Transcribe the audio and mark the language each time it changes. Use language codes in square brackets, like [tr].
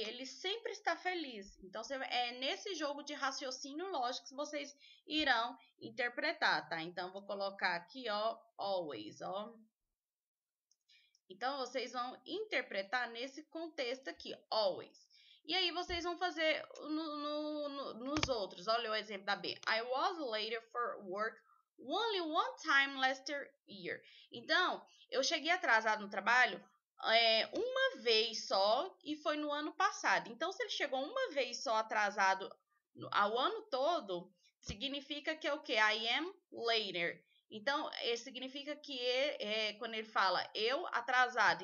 [pt] Ele sempre está feliz. Então, é nesse jogo de raciocínio lógico que vocês irão interpretar, tá? Então, vou colocar aqui, ó, always, ó. Então, vocês vão interpretar nesse contexto aqui, always. E aí, vocês vão fazer nos outros. Olha o exemplo da B. [en] I was late for work only one time last year. [pt] Então, eu cheguei atrasado no trabalho uma vez só e foi no ano passado. Então, se ele chegou uma vez só atrasado ao ano todo, significa que é o quê? [en] I am later. [pt] Então, significa que quando ele fala eu atrasado.